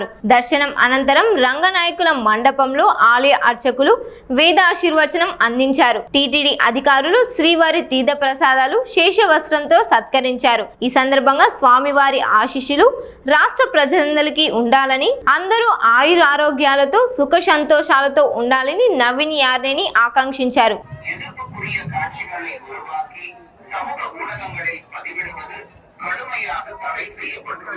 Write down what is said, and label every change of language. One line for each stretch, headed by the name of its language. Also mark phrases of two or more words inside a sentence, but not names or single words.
Telugu: దర్శనం అనంతరం రంగనాయకుల మండపంలో ఆలయ అర్చకులు వేదాశీర్వచనం అందించారు. టీటీడీ అధికారులు శ్రీవారి తీర్థ ప్రసాదాలు శేషవస్త్రంతో సత్కరించారు. ఈ సందర్భంగా స్వామివారి ఆశీస్సులు రాష్ట్ర ప్రజలందరికీ ఉండాలని, అందరూ ఆయురారోగ్యాలతో సుఖ సంతోషాలతో ఉండాలని నవీన్ యార్నేని ఆకాంక్షించారు.
Tamil: எதிர்ப்புக்குரிய காட்சிகளை உருவாக்கி சமூக ஊடகங்களில் பதிவிடுவது கடுமையாக தடை செய்யப்பட்டுள்ளது.